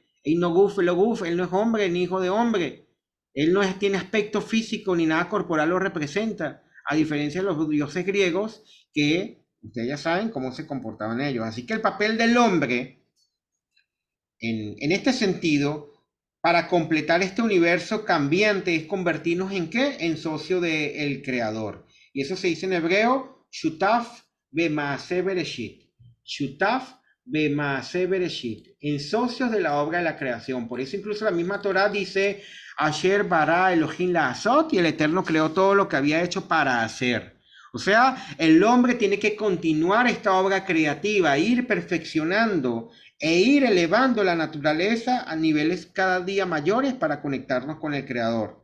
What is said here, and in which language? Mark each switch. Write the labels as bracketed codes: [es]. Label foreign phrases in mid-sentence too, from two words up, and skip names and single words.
[es] Él no él no es hombre ni hijo de hombre. Él no tiene aspecto físico ni nada corporal lo representa, a diferencia de los dioses griegos que ustedes ya saben cómo se comportaban ellos. Así que el papel del hombre en este sentido, para completar este universo cambiante, es convertirnos ¿en qué? En socio del creador. Y eso se dice en hebreo, [he] שותף במעשה בראשית. שותף במעשה בראשית. [es] En socios de la obra de la creación. Por eso incluso la misma Torá dice, [he] אשר ברא אלהים לעשות, [es] y el Eterno creó todo lo que había hecho para hacer. O sea, el hombre tiene que continuar esta obra creativa, ir perfeccionando e ir elevando la naturaleza a niveles cada día mayores para conectarnos con el Creador.